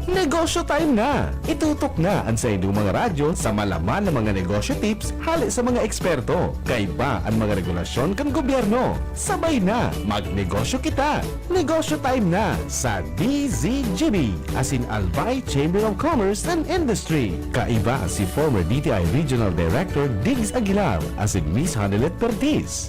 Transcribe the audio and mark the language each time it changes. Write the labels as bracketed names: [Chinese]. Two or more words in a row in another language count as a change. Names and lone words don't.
[Bikol] Negosyo time na! Itutok na ang sa inyong mga radyo sa malaman ng mga negosyo tips hali sa mga eksperto. Kay ba ang mga regulasyon kan gobyerno? Sabay na, magnegosyo kita! Negosyo time na sa DZGB, as in Albay Chamber of Commerce and Industry. Kaiba si former DTI Regional Director Diggs Aguilar, as in Miss Hanelet Pertis.